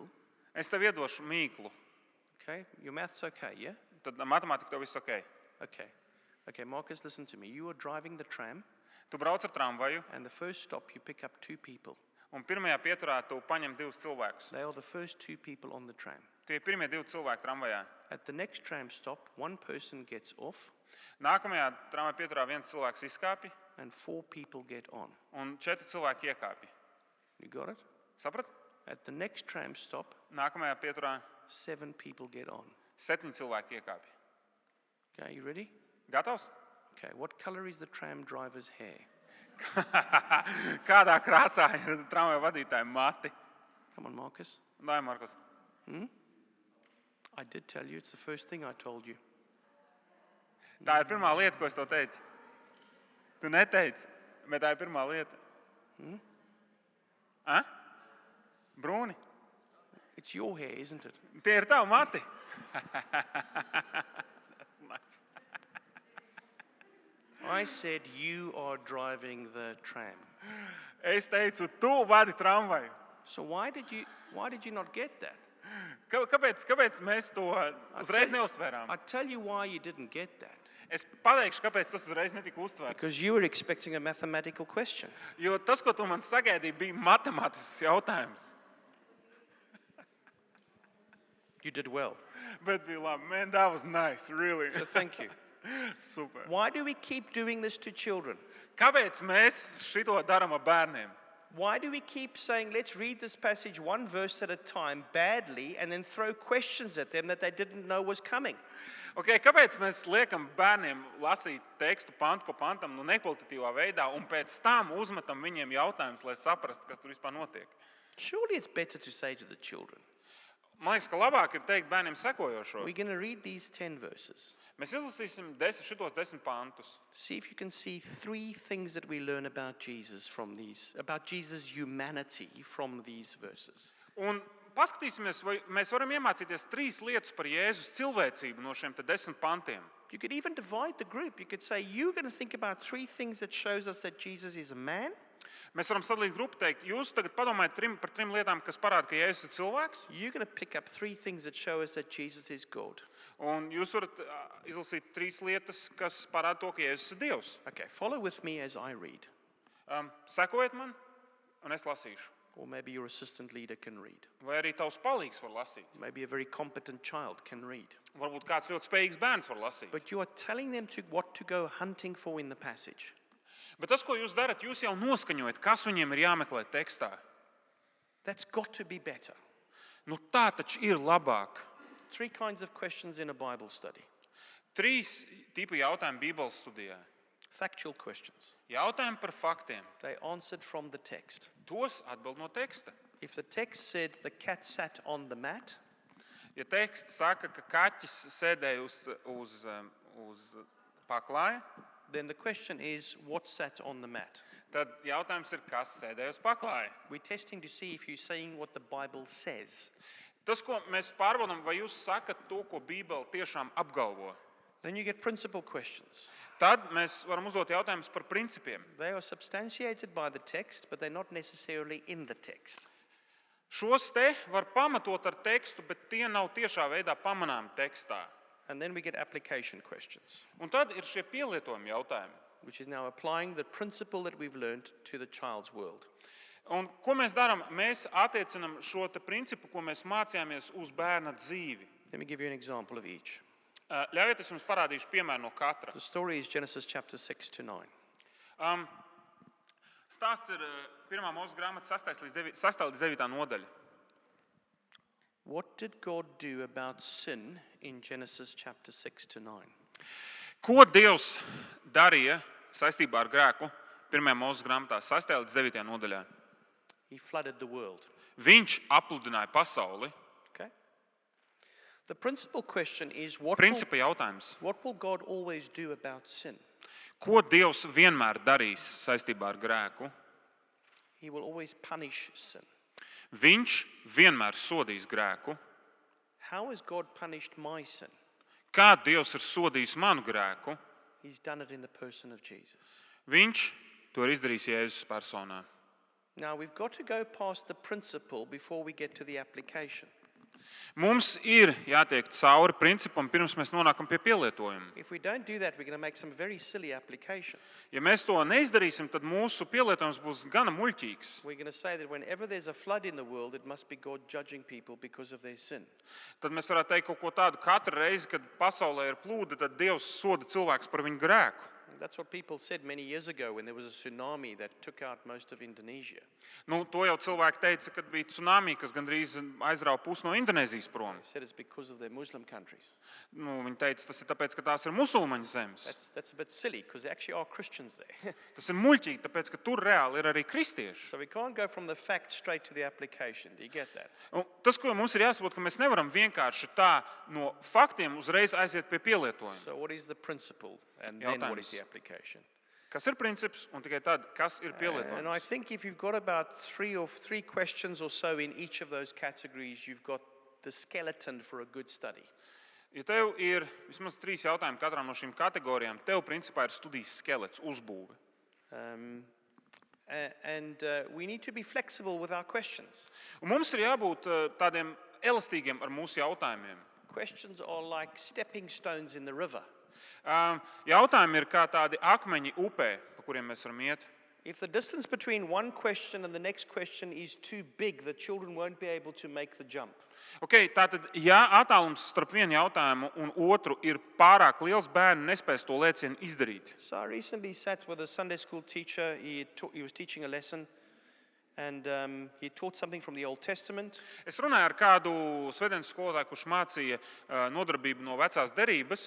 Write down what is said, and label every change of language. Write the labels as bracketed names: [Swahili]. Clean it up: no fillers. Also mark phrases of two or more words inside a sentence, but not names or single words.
[Latvian] Es tev iedošu mīklu. [English] Okay, your math's okay, yeah? [Latvian] Tad matemātika tev viss ok. [English] Okay. Okay, Marcus, listen to me. You are driving the tram, [Latvian] Tu brauc ar tramvaju, [English] and the first stop you pick up 2 people. [Latvian] un pirmajā pieturā tu paņem 2 cilvēkus. [English] They are the first 2 people on the tram. [Latvian] Tie ir pirmie 2 cilvēki tramvajā. [English] At the next tram stop, 1 person gets off [Latvian] Nākamajā tramvajā pieturā 1 cilvēks izkāpj, [English] and 4 people get on. [Latvian] un 4 cilvēki iekāpj. [English] You got it? [Latvian] Saprat? [English] At the next tram stop, [Latvian] Nākamajā pieturā [English] 7 people get on. [Latvian] 7 cilvēki iekāpj. [English] Okay, you ready? [Latvian] Gatavs? [English] Okay, what color is the tram driver's hair? [Latvian] Kādā krāsā ir tramvaja vadītāja mati? [English] Come on, Marcus. [Latvian] Dai, Markus. [English] I did tell you, it's the first thing I told you. [Latvian] Tā ir pirmā lieta, ko es tev teicu. Tu neteici, bet tā ir pirmā lieta. Brūni? [English] It's your hair, isn't it? [Latvian] Tie ir tavi mati. [English] I said you are driving the tram. [Latvian] Es teicu, tu vadi tramvaju. [English] So why did you not get that? [Latvian] Kāpēc mēs to uzreiz neuztvērām? [English] I'll tell you why you didn't get that. [Latvian] Es pateikšu, kāpēc tas uzreiz netika uztvērts. [English] Because you were expecting a mathematical question. [Latvian] Jo tas, ko tu man sagaidīji, bija matemātisks jautājums. [English] You did well. [Latvian] Bet bija labi. [English] Man, that was nice, really. So thank you. Super. Why do we keep doing this to children? [Latvian] Kāpēc mēs šito darām ar bērniem? [English] Why do we keep saying, let's read this passage one verse at a time badly and then throw questions at them that they didn't know was coming? [Latvian] Okay, kāpēc mēs liekam bērniem lasīt tekstu pantu pa pantam nekvalitatīvā veidā un pēc tam uzmetam viņiem jautājumus, lai saprastu, kas tur vispār notiek? [English] Surely it's better to say to the children, [Latvian] Man liekas, ka labāk ir teikt bērniem sekojošo. [English] we're going to read these 10 verses. [Latvian] Mēs izlasīsim šitos 10 pantus. [English] See if you can see 3 things that we learn about Jesus about Jesus' humanity from these verses. [Latvian] Un paskatīsimies, vai mēs varam iemācīties 3 lietas par Jēzus cilvēcību no šiem 10 pantiem. [English] You could even divide the group. You could say, you're going to think about 3 things that shows us that Jesus is a man. [Latvian] Mēs varam sadalīt grupu, teikt, jūs tagad padomājat par 3 lietām, kas parāda, ka Jēzus ir cilvēks, [English] You're going to pick up 3 things that show us that Jesus is God. [Latvian] un jūs varat izlasīt 3 lietas, kas parāda to, ka Jēzus ir Dievs. [English] Okay, follow with me as I read. [Latvian] Sekojiet man, un es lasīšu. [English] Or maybe your assistant leader can read. [Latvian] Vai arī tavs palīgs var lasīt. [English] Maybe a very competent child can read. [Latvian] Varbūt kāds ļoti spējīgs bērns var lasīt. [English] But you are telling them what to go hunting for in the passage. [Latvian] Bet tas, ko jūs darat, jūs jau noskaņojat, kas viņiem ir jāmeklē tekstā. [English] That's got to be better. [Latvian] Nu tā taču ir labāk. [English] 3 kinds of questions in a Bible study. [Latvian] 3 tipu jautājumi Bībeles studijā. [English] Factual questions. [Latvian] Jautājumi par faktiem. [English] They answered from the text. [Latvian] Tos atbild no teksta. [English] If the text said the cat sat on the mat, [Latvian] Ja teksts saka, ka kaķis sēdēja uz paklāja, [English] then the question is what sat on the mat? [Latvian] tad jautājums ir, kas sēdēja uz paklāja. [English] We're testing to see if you're saying what the Bible says. [Latvian] Tas, ko mēs pārbaudām, vai jūs sakat to, ko Bībele tiešām apgalvo. [English] Then you get principal questions. [Latvian] Tad mēs varam uzdot jautājumus par principiem. [English] They are substantiated by the text, but they're not necessarily in the text. [Latvian] Šos te var pamatot ar tekstu, bet tie nav tiešā veidā pamanāmi tekstā. [English] And then we get application questions, [Latvian] Un tad ir šie pielietojumi jautājumi. [English] which is now applying the principle that we've learned to the child's world. [Latvian] Un ko mēs darām? Mēs attiecinam šo te principu, ko mēs mācījāmies uz bērna dzīvi. [English] Let me give you an example of each. [Latvian] Ļaujiet, es jums parādīšu piemēru no katra. [English] The story is Genesis chapter 6 to 9. [Latvian] Stāsts ir 1. Mūzes grāmatas 6. līdz 9. nodaļa. [English] What did God do about sin in Genesis chapter 6 to 9? [Latvian] Ko Dievs darīja saistībā ar grēku 1. Mūzes grāmatā 6. līdz 9. nodaļā? [English] He flooded the world. [Latvian] Viņš apludināja pasauli. [English] Okay? The principal question is [Latvian] Principa jautājums. [English] what will God always do about sin? [Latvian] Ko Dievs vienmēr darīs saistībā ar grēku? [English] He will always punish sin. [Latvian] Viņš vienmēr sodīs grēku. [English] How has God punished my sin? [Latvian] Kā Dievs ir sodījis manu grēku? [English] He's done it in the person of Jesus. [Latvian] Viņš to ir izdarījis Jēzus personā. [English] Now we've got to go past the principle before we get to the application. [Latvian] Mums ir jātiek cauri principam, pirms mēs nonākam pie pielietojuma. [English] If we don't do that, we're going to make some very silly application. [Latvian] Ja mēs to neizdarīsim, tad mūsu pielietojums būs gana muļķīgs. [English] We're going to say that whenever there's a flood in the world, it must be God judging people because of their sin. [Latvian] Tad mēs varētu teikt kaut ko tādu, katru reizi, kad pasaulē ir plūde, tad Dievs soda cilvēks par viņu grēku. [English] That's what people said many years ago when there was a tsunami that took out most of Indonesia. [Latvian] Nu, to jau cilvēki teica, kad bija tsunami, kas gandrīz aizrāva pusi no Indonēzijas prom. [English] They said it's because of their Muslim countries. [Latvian] Nu, viņi teica, tas ir tāpēc, ka tās ir musulmaņu zemes. [English] That's a bit silly because there actually are Christians there. [Latvian] Tas ir muļķīgi, tāpēc, ka tur reāli ir arī kristieši. [English] So we can't go from the fact straight to the application. Do you get that? [Latvian] Un tas, ko mums ir jāsaprot, ka mēs nevaram vienkārši tā no faktiem uzreiz aiziet pie pielietojuma. [English] So what is the principle and then what is the application? [Latvian] Kas ir princips un tikai tad, kas ir [English] And I [Latvian] pielietojums? [English] think if you've got about three questions or so in each of those categories, you've got the skeleton for a good study. [Latvian] Ja tev ir vismaz 3 jautājumi katrā no šīm kategorijām, tev principā ir studijas skelets, uzbūve. [English] And we need to be flexible with our questions. [Latvian] Un mums ir jābūt tādiem elastīgiem ar mūsu jautājumiem. [English] Questions are like stepping stones in the river. [Latvian] Jautājumi ir kā tādi akmeņi upē, pa kuriem mēs varam iet. [English] If the distance between one question and the next question is too big, the children won't be able to make the jump. [Latvian] Okay, tātad, ja attālums starp vienu jautājumu un otru ir pārāk liels, bērni nespēs to lēcienu izdarīt. [English] So I recently sat with a Sunday school teacher. He was teaching a lesson, and he taught something from the Old Testament. [Latvian] Es runāju ar kādu svētdienas skolotāju, kurš mācīja nodarbību no vecās derības.